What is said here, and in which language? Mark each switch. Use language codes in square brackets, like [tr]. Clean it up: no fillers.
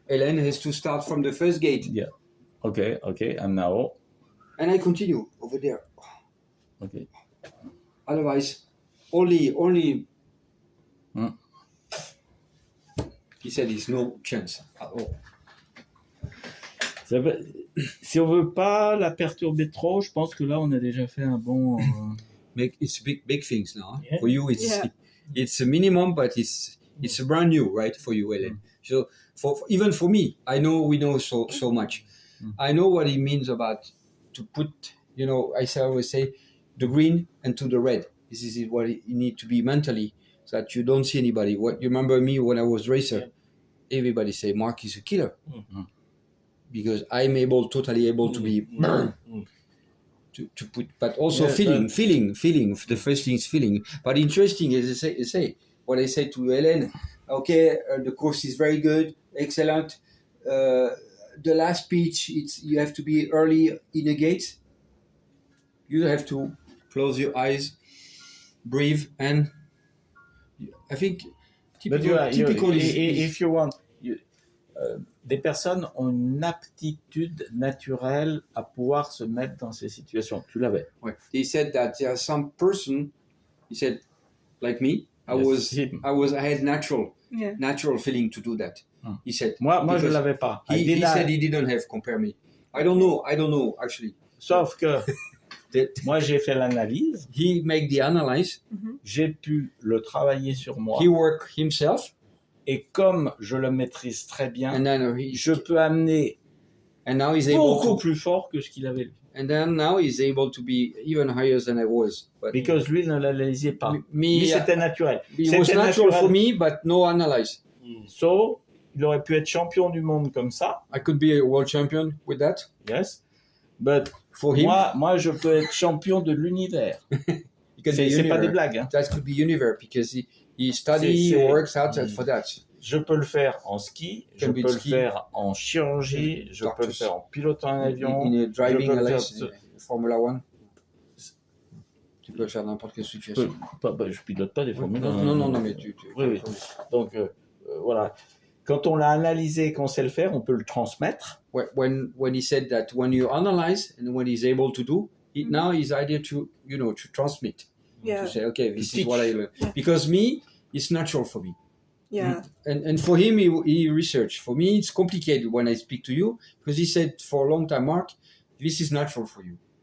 [en] Hélène has to start from the first gate. Yeah. Okay. And now. And I continue over there. Okay. Otherwise, only. Hmm. He said there's no chance at all. [fr] Si on veut pas la perturber trop, je pense que là, on a déjà fait un bon. [en] It's big things now. Huh? Yeah. For you, it's a minimum, but it's brand new, right? For you, Hélène. So even for me, we know so much. I know what it means about to put, I always say, the green and to the red. This is what you need to be mentally, so that you don't see anybody. What you remember me when I was racer, everybody say Mark is a killer, because I'm totally able to be to put, but also feeling. The first thing is feeling. But interesting, as I say, what I say to Hélène. Okay, the course is very good, excellent. The last speech, you have to be early in the gate. You have to close your eyes, breathe, and I think typical is if you want, [fr] des personnes ont une aptitude naturelle à pouvoir se mettre dans ces situations. Tu l'avais. Ouais. [en] He said that there are some person. He said, like me, I had natural feeling to do that. He said. [fr] Moi je l'avais pas. [en] He said he didn't have compare me. I don't know actually. [fr] Sauf que moi j'ai fait l'analyse. [en] He make the analyze. [fr] J'ai pu le travailler sur moi. [en] He work himself. [fr] Et comme je le maîtrise très bien, je peux amener beaucoup plus fort que ce qu'il avait lui. [en] And then now he's able to be even higher than I was. But because [fr] lui ne l'analysait pas. Lui c'était naturel. [en] It was natural for me, but no analyze. [fr] So, il aurait pu être champion du monde comme ça. [en] I could be a world champion with that. Yes. But for him, [fr] moi je peux être champion de l'univers. C'est pas des blagues. Hein. [en] That could be universe because he studies, he works out for that. [fr] Je peux le faire en ski, je peux le faire en chirurgie, je peux le faire en pilotant un avion. [en] In driving a race, Formula 1. [fr] Tu peux le faire dans n'importe quelle situation. Je pilote pas des Formule 1. Non, mais tu. Oui. Donc, voilà. Quand on l'a analysé, qu'on sait le faire, on peut le transmettre. [en] When he said that when you analyze and when he's able to do, now his idea to transmit. Yeah. To say, okay, this is what I learned. Yeah. Because me, it's natural for me. Yeah. And for him, he researched. For me, it's complicated when I speak to you because he said for a long time, Mark, this is natural for you.